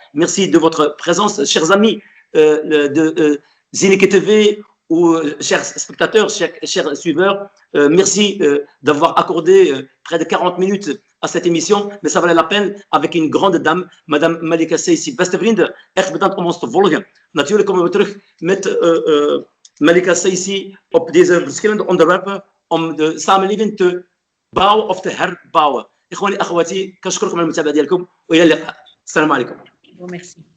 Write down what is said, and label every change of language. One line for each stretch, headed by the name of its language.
French: Merci de votre présence, chers amis de Zineke TV, ou chers spectateurs, chers suiveurs. Merci d'avoir accordé près de 40 minutes à cette émission, mais ça valait la peine, avec une grande dame, Madame Malika Seisi.
Dutch: Beste vrienden, echt bedankt om ons te volgen. Natuurlijk komen we terug met Malika Seisi op deze verschillende onderwerpen om de samenleving te bouwen of te herbouwen.
Arabic: إخواني أخواتي كنشكركم على المتابعة ديالكم وإلى اللقاء. السلام عليكم.
French: Merci.